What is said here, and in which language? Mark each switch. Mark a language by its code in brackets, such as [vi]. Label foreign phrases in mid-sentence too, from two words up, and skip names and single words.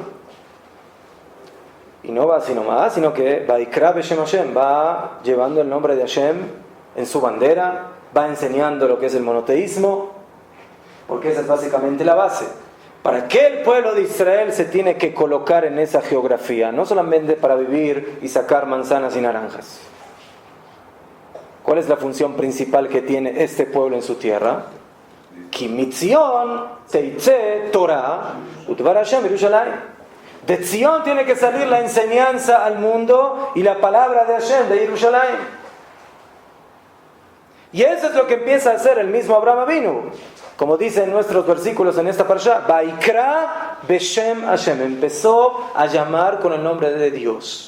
[es] Y no va así nomás, sino que [he] ויקרא בשם השם, [es] va llevando el nombre de Hashem en su bandera, va enseñando lo que es el monoteísmo, porque esa es básicamente la base. ¿Para qué el pueblo de Israel se tiene que colocar en esa geografía? No solamente para vivir y sacar manzanas y naranjas. ¿Cuál es la función principal que tiene este pueblo en su tierra? [he] כי מציון תצא תורה ודבר השם ירושלים. [es] De Zion tiene que salir la enseñanza al mundo y la palabra de Hashem de Yerushalayim. Y eso es lo que empieza a hacer el mismo [he] אברהם אבינו. [es] Como dicen nuestros versículos en esta parashá, [he] ויקרא בשם השם, [es] empezó a llamar con el nombre de Dios.